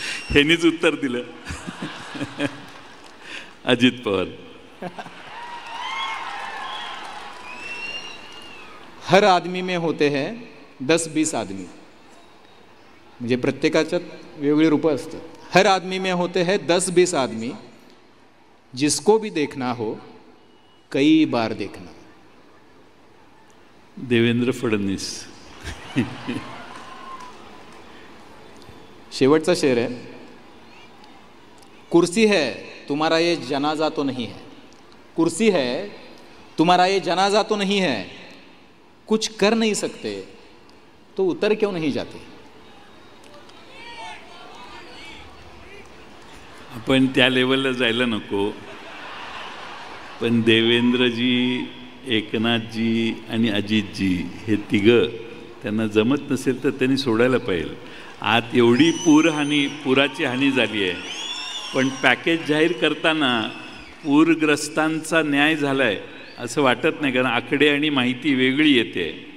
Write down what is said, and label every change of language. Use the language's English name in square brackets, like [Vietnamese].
[Marathi] ह्यांनीच उत्तर दिलं अजित पवार. [Hindi] हर आदमी में होते हैं 10-20 आदमी, [Marathi] म्हणजे प्रत्येकाच्यात वेगळी रूपं असतात. [Hindi] हर आदमी में होते हैं 10-20 आदमी, जिसको भी देखना हो कई बार देखना. [Marathi] देवेंद्र फडणवीस. शेवटचा शेर आहे. [Hindi] कुर्सी है तुम्हारा ये जनाजा तो नहीं है, कुर्सी है तुम्हारा ये जनाजा तो नहीं है, कुछ कर नहीं सकते तो उतर क्यों नहीं जाते. [Marathi] आपण त्या लेवलला जायला नको, पण देवेंद्रजी, एकनाथजी आणि अजितजी हे तिघं त्यांना जमत नसेल तर त्यांनी सोडायला पाहिजे. आत एवढी पुराची हानी झाली आहे, पण पॅकेज जाहीर करताना पूरग्रस्तांचा न्याय झाला आहे असं वाटत नाही, कारण आकडे आणि माहिती वेगळी येते.